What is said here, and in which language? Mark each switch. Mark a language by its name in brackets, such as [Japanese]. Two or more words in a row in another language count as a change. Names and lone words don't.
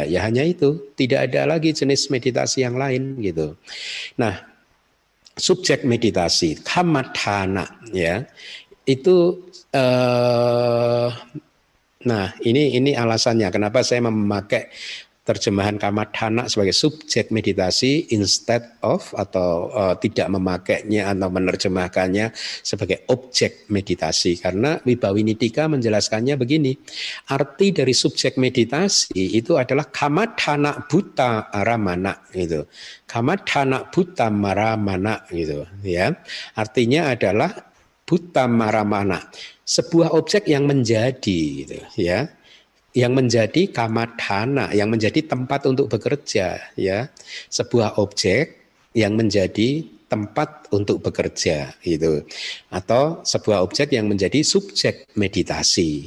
[Indonesian] Ya hanya itu, tidak ada lagi jenis meditasi yang lain gitu. Nah, subjek meditasi kammatthana ya, itu nah ini alasannya kenapa saya memakai terjemahan kammatthana sebagai subjek meditasi [English] instead of, [Indonesian] atau tidak memakainya atau menerjemahkannya sebagai objek meditasi, karena Wibhawinitika menjelaskannya begini, arti dari subjek meditasi itu adalah [Pali] kammatthana butta aramana [Indonesian] gitu. [Pali] Kammatthana butta maramana [Indonesian] gitu ya. Artinya adalah [Pali] butta maramana, [Indonesian] sebuah objek yang menjadi gitu ya. Yang menjadi kammatthana, yang menjadi tempat untuk bekerja ya, sebuah objek yang menjadi tempat untuk bekerja gitu, atau sebuah objek yang menjadi subjek meditasi.